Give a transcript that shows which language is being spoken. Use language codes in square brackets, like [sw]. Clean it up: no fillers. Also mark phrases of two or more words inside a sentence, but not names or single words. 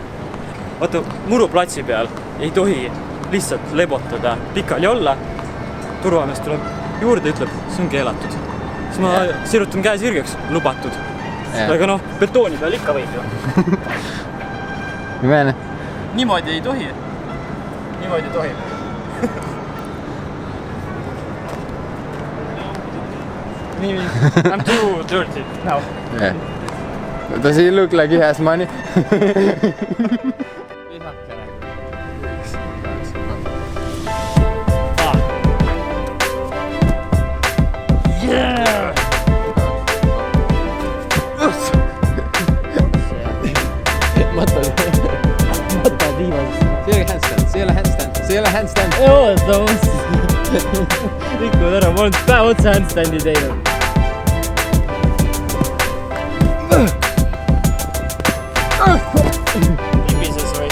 [et] Vaata, muruplatsi peal ei tohi lihtsalt lebotada, pikali olla. Turvamees tuleb juurde ja ütleb, see on keelatud. Siis ma sirutan käe sirgeks, lubatud. Aga noh, betooni peal ikka võib ju. Niimoodi ei tohi. Niimoodi ei tohi. [en] I'm too dirty now. Yeah. Does he look like he has money? Yeah! [et] Mata viimas. See ei ole handstand. Joo, ta mõtlesin. Rikkud ära, ma olen päev otsa handstandi teinud. Libises või?